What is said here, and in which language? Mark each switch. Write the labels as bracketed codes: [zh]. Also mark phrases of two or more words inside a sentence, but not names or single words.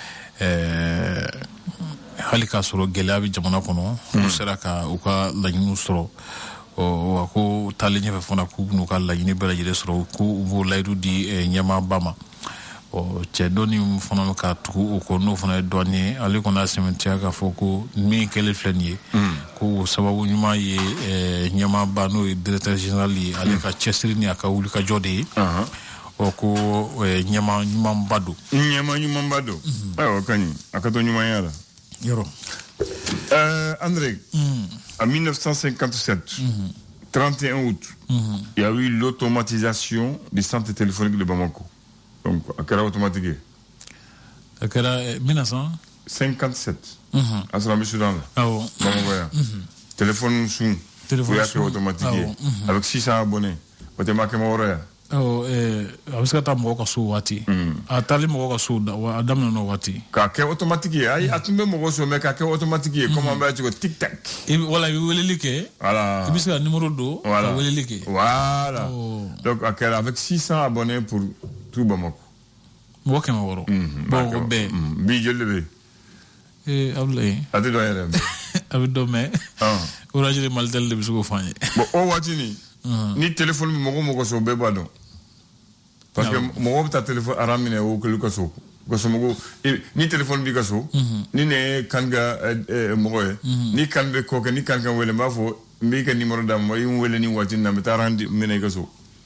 [bm] hali k'a sɔrɔ gɛlɛya bɛ jamana kɔnɔ u sera ka u ka laɲiniw sɔrɔ wa ko taalen ɲɛfɛ fana k'u bɛn'u ka laɲini bɛɛ lajɛlen sɔrɔ k'u b'o layidu di ɲɛmaaba ma cɛ dɔɔni fana bɛ ka tugu o kɔ n'o fana ye dɔɔni ye ale kɔni y'a sɛmɛntiya k'a fɔ ko min kɛlen filɛ nin ye ko o sababu ɲuman ye ɲɛmaaba n'o ye [fr] directeur général [bm] ye ale ka cɛsiri ni a ka wulikajɔ de ye ko ɲɛma ɲumanba don ayiwa kaɲi a ka to ɲumanya la yɔrɔ [fr] André en 1957 31 août il y a eu l'automatisation des centres téléphoniques de Bamako donc [bm] a kɛra [fr] automatique [bm] a kɛra 1957 a sɔrɔ an bɛ Sudan la Bamako yan téléphone sun u y'a kɛ automatique [fr] avec 600 abonnés [bm] o tɛ ma kɛmɛ wɔɔrɔ yan a bɛ se ka taa mɔgɔ ka so waati a taali mɔgɔ ka so a daminɛ n'o waati k'a kɛ automatique ye ayi a tun bɛ mɔgɔ so mais k'a kɛ automatique ye comme an b'a cogo tic tac wala i bɛ weleli kɛ [fr] voilà [bm] i bɛ se ka numéro don ka weleli kɛ [fr] voilà donc [bm] a kɛra [fr] avec 600 abonnés pour tout Bamako [bm] mɔgɔ 600 bon o bɛɛ bi joli de bɛ yen Abdoulaye a tɛ dɔn yɛrɛ a bɛ dɔn mais Orange de Malitel de bɛ se k'o fɔ an ye bon o waati ni téléphone bɛ mɔgɔ so bɛɛ b'a dɔn [fr] parce que [bm] mɔgɔ bɛ taa téléphone aran minɛ o kɛlen ka so mɔgɔ ni téléphone b'i ka so ni ne ye kan ka mɔgɔ ye ni kan bɛ kɔ kɛ ni kan ka wele n b'a fɔ n b'i ka numéro d'a ma i n wele ni waati in na n bɛ taa aran minɛ i ka so